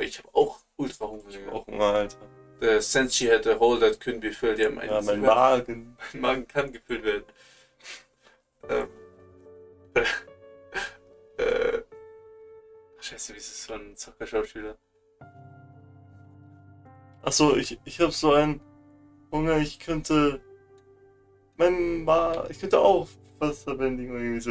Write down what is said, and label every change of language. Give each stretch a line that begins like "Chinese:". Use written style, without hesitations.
German: Ich habe auch ultra Hunger. Ich hab auch Hunger, Alter.
English: The sense she had a hole that couldn't be filled.
German: Ja, mein Magen. Mein Magen kann gefüllt werden. Scheiße, wie ist das so ein Zockerschauspieler? Achso, ich hab so einen Hunger, ich könnte auch Wasser bändigen oder irgendwie so.